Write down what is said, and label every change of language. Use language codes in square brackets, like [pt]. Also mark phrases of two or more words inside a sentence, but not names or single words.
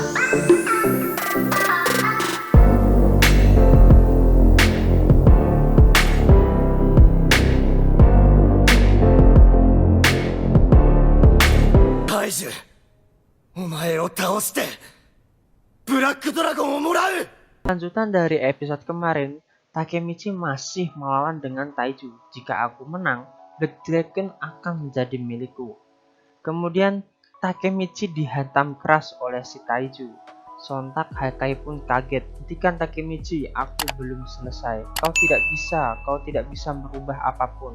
[ja] カイジュ、お前を倒してブラックドラゴンをもらう。 [id] Lanjutan dari episode kemarin, Takemichi masih melawan dengan Taiju. Jika aku menang, Black Dragon akan menjadi milikku. Kemudian Takemichi dihantam keras oleh si Taiju. Sontak Hakai pun kaget. Hentikan Takemichi, aku belum selesai. Kau tidak bisa merubah apapun.